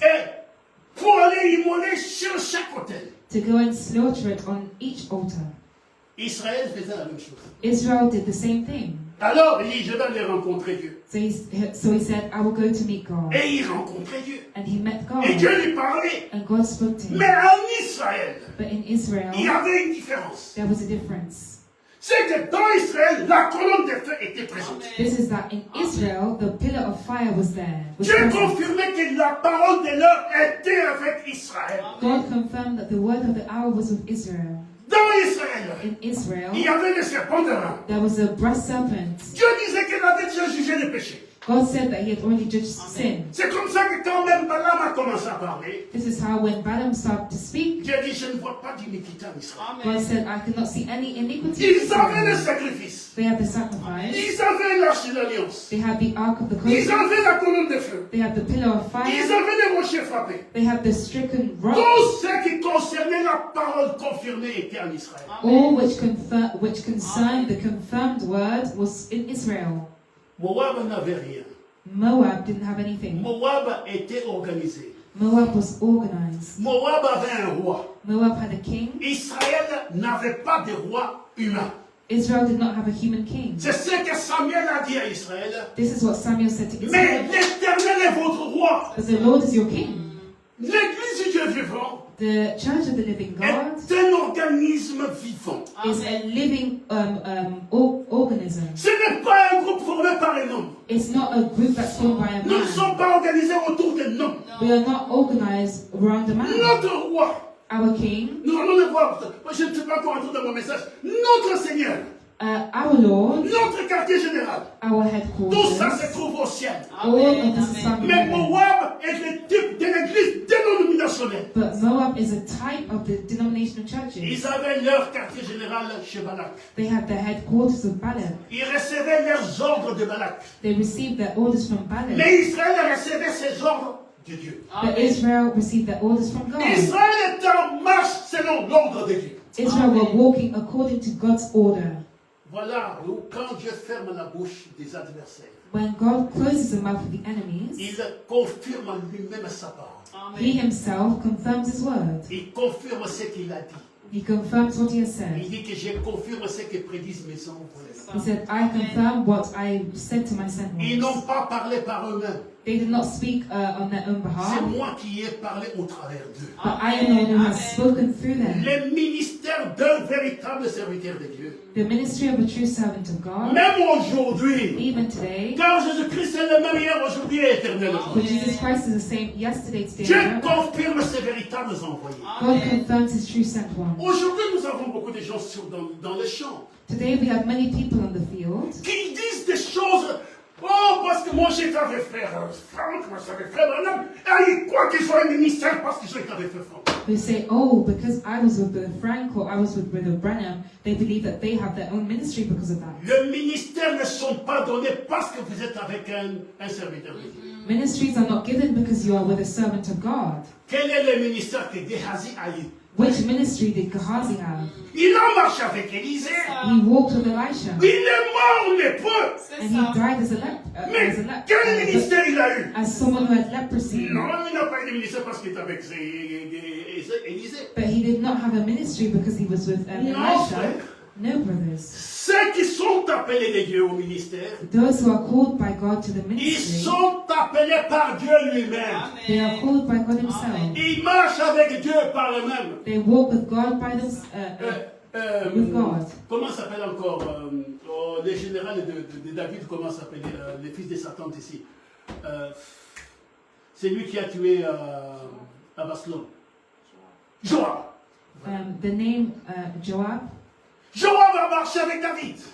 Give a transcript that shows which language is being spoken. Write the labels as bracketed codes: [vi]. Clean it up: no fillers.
[fr] Et pour aller immoler sur chaque hôtel. [en] to go and slaughter it on each altar. [fr] Israël faisait la même chose. [en] Israel did the same thing. [fr] Alors il dit, je vais aller rencontrer Dieu. [en] So he said, I will go to meet God. [fr] Et il rencontrait Dieu. [en] And he met God. [fr] Et Dieu lui parlait. [en] And God spoke to him. [fr] Mais en Israël, [en] But in [fr] il y [en] Israel, [fr] avait une différence. [en] there was a difference. [fr] C'est que dans Israël, la colonne de feu était présente. [en] This is that in Israel, the pillar of fire was there. Was [fr] Dieu [en] present. [fr] confirmait que la parole de l'heure était avec Israël. [en] God confirmed that the word of the hour was with Israel. [fr] Dans Israël, [en] In Israel, [fr] il y avait le serpent de rein. [en] there was a brass serpent. [fr] Dieu disait qu'il avait déjà jugé les péchés. [en] God said that he had already judged sin. [fr] C'est comme ça que quand même Balaam a commencé à parler, [en] This is how when Balaam started to speak, [fr] Dieu dit, je ne vois pas d'iniquité en Israël. [en] God said, I cannot see any iniquity. in [fr] Ils avaient le [en] Israel. [fr] sacrifice. [en] They had the sacrifice. [fr] Ils avaient l'arche de l'alliance. [en] They had the ark of the [fr] Ils [en] covenant. [fr] avaient la colonne de feu. [en] They had the pillar of [fr] Ils [en] fire. [fr] avaient les rochers frappés. [en] They had the stricken rock. [fr] Tout ce qui concernait la parole confirmée était en Israël. [en] All which concerned the confirmed word was in Israel. [fr] Moab n'avait rien. [en] Moab didn't have anything. [fr] Moab était organisé. [en] Moab was organized. [fr] Moab avait un roi. [en] Moab had a king. [fr] Israël n'avait pas de roi humain. [en] Israel did not have a human king. [fr] C'est ce que Samuel a dit à Israël. [en] This is what Samuel said to [fr] Mais [en] Israel. [fr] l'Éternel est votre roi. [en] But the Lord is your king. [fr] L'Église du Dieu vivant [en] The church of the living God [fr] est un organisme vivant. [en] is a living organism. [fr] Ce n'est pas un groupe formé par un homme. [en] It's not a group that's formed by a [fr] Nous ne [en] man. [fr] sommes pas organisés autour d'un homme. [en] We are not organized around a man. [fr] Notre roi, [en] Our king, [fr] nous allons le voir. Moi, je ne suis pas encore entré dans mon message. Notre Seigneur, [en] our Lord, [fr] notre quartier général, [en] our [fr] tout ça [en] headquarters, [fr] se trouve au ciel. [en] all of this is found in [fr] Mais [en] heaven. [fr] Moab est le type de l'église dénominationnelle. [en] But Moab is a type of the denominational churches. [fr] Ils avaient leur quartier général chez Balak. [en] They had the headquarters of Balaam. [fr] Ils recevaient leurs ordres de Balak. [en] They received their orders from Balaam. [fr] Mais Israël recevait ses ordres de Dieu. [en] But Israel received their orders from God. [fr] Israël était en marche selon l'ordre de Dieu. [en] Israel were walking according to God's order. [fr] Voilà où quand Dieu ferme la bouche des adversaires, [en] When God closes the mouth of the enemies, [fr] il confirme en lui-même sa parole. [en] he himself confirms his word. [fr] Il confirme ce qu'il a dit. [en] He confirms what he has said. [fr] dit que je confirme ce que prédisent mes envoyés. [en] He said, I confirm what I said to my sent [fr] Ils n'ont [en] ones. [fr] pas parlé par eux-mêmes. [en] They did not speak on their own [fr] C'est [en] behalf, [fr] moi qui ai parlé au travers d'eux. [en] but I am the one who has spoken through them. [fr] Le ministère d'un véritable serviteur de Dieu. [en] The ministry of a true servant of God, [fr] Même aujourd'hui, [en] even today, [fr] car Jésus-Christ est le même hier, aujourd'hui et éternellement. [en] for Jesus Christ is the same yesterday, today, [fr] Dieu [en] and forever. [fr] confirme ses véritables envoyés. [en] God confirms his true sent one. [fr] Aujourd'hui, nous avons beaucoup de gens dans les champs [en] Today we have many people on the field [fr] qui disent des choses. Oh, parce que moi j'étais avec frère Franck, moi j'étais avec frère Branham. Et ils croient qu'ils ont un ministère parce qu'ils étaient avec frère Franck. [en] who say, oh, because I was with Brother Frank or I was with Brother Branham, they believe that they have their own ministry because of that. [fr] Les ministères ne sont pas donnés parce que vous êtes avec un serviteur de Dieu. [en] Ministries are not given because you are with a servant of God. [fr] Quel est le ministère que Géhazi a eu? [en] Which ministry did Gehazi have? [fr] Il a marché avec Élisée. [en] He walked with Elisha, [fr] Il est mort lépreux. [en] and he died as a [fr] Mais quel ministère il a eu? [en] as someone who had leprosy. [fr] Non, il n'a pas eu de ministère parce qu'il était avec Élisée. [en] But he did not have a ministry because he was with [fr] Non, [en] Elisha. [fr] frère. [en] No, brothers. [fr] Ceux qui sont appelés de Dieu au ministère, [en] Those who are called by God to the [fr] ils [en] ministry, [fr] sont appelés par Dieu lui-même. [en] they are called by God himself. [fr] Ils marchent avec Dieu par eux-mêmes. [en] They walk with God by them, with God. [fr] Comment s'appelle encore les généraux de David, comment s'appelle les fils de Satan ici? C'est lui qui a tué Absalom. Joab. [en] The name Joab. [fr] Joab a marché avec David.